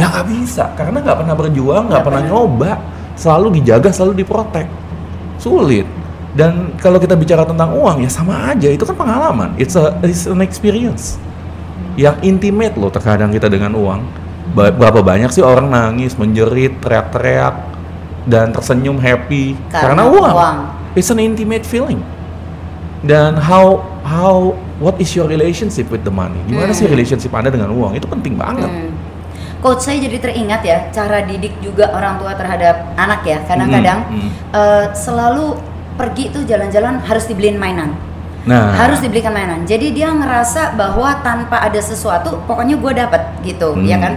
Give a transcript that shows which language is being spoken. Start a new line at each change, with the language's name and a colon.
Indonesian: Ya nggak bisa, karena nggak pernah berjuang, nggak pernah nyoba, selalu dijaga, selalu diprotek, sulit. Dan kalau kita bicara tentang uang ya sama aja, itu kan pengalaman,
English: it's an experience
Indonesian: yang intimate loh terkadang kita dengan uang. Berapa banyak sih orang nangis, menjerit, teriak-teriak dan tersenyum happy karena uang.
English: It's an intimate feeling.
Indonesian: Dan
English: what is your relationship with the money?
Indonesian: Gimana sih relationship Anda dengan uang? Itu penting banget. Coach, saya jadi teringat ya cara didik juga orang tua terhadap anak ya. Kadang-kadang selalu pergi tuh jalan-jalan harus dibeliin mainan. Harus dibelikan mainan. Jadi dia ngerasa bahwa tanpa ada sesuatu, pokoknya gue dapat gitu, ya kan?